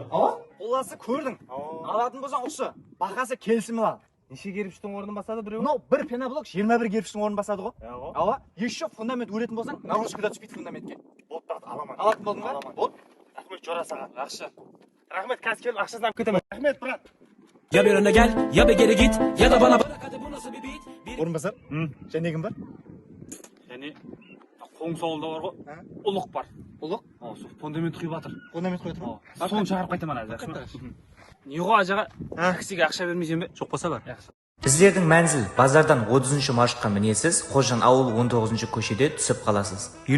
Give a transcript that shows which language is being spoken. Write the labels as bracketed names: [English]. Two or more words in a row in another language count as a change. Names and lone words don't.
[Kazakh] Қоласы көрдің. Алатын болсаң осы. Бақасы келісімі ал. Неше керіпіштің орнын басады біреу? Мынау бір пеноблок 21 керіпіштің орнын басады ғой. Еще фундамент өретін болсаң, нагрузкада түспейді фундаментке. Болды, брат, аламан. Алатын болдың ба? Болды. Рахмет жора саған. Жақсы. Рахмет, қазір келіп ақшасын алып кетемін. Рахмет, брат. [Turkish] Ya bir öne gel ya bir geri git ya da bana bırak hadi bu nasıl bir beat. [Kazakh] Орынбасар? Және кім бар? Және Қоңсауылда бар ғой. Ұлық бар. Ұлық? Сол фундамент құйып жатыр. Фундамент қойып тұр ма? Соны шығарып қайтамын әлі. Жақсы ма? Не ғой ажаға? Кісіге ақша бермейсің бе? Жоқ болса бар. Жақсы. Сіздердің мәнзіл базардан 30 маршрутқа мінесіз, Қожан ауыл 19 көшеде түсіп қаласыз.